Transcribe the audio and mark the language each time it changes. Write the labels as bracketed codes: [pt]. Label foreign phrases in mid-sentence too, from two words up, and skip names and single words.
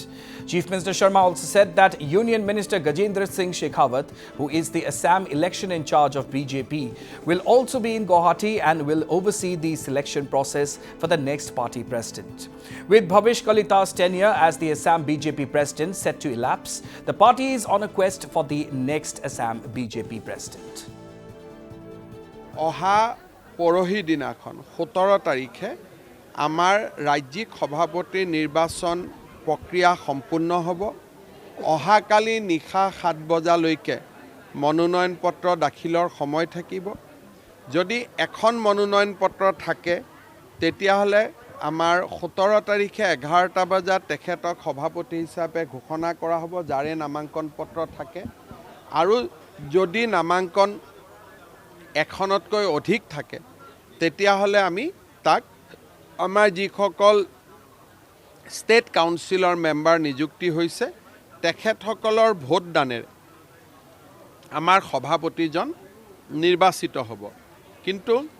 [en] Chief Minister Sharma also said that Union Minister Gajendra Singh Shekhawat, who is the Assam election in charge of BJP, will also be in Guwahati and will oversee the selection process for the next party president. With Bhavesh Kalita's tenure as the Assam BJP president set to elapse, the party is on a quest for the next Assam BJP president. [as] অহা পৰহি দিনাখন 17 তাৰিখে আমাৰ ৰাজ্যিক সভাপতি নিৰ্বাচন প্ৰক্ৰিয়া সম্পূৰ্ণ হ'ব অহাকালি নিশা 7 বজালৈকে মনোনয়ন পত্ৰ দাখিলৰ সময় থাকিব যদি এখন মনোনয়ন পত্ৰ থাকে তেতিয়াহলে আমাৰ 17 তাৰিখে 11টা বজাত তেখেতক সভাপতি হিচাপে ঘোষণা কৰা হ'ব যাৰে নামাঙ্কন পত্ৰ থাকে আৰু যদি নামাঙ্কন এখনতকৈ অধিক থাকে তেতিয়াহলে আমি তাক আমাৰ যিসকল [en] State Councilor member [as] নিযুক্তি হৈছে তেখেতসকলৰ ভোট দানেৰে আমাৰ সভাপতিজন নিৰ্বাচিত হ'ব কিন্তু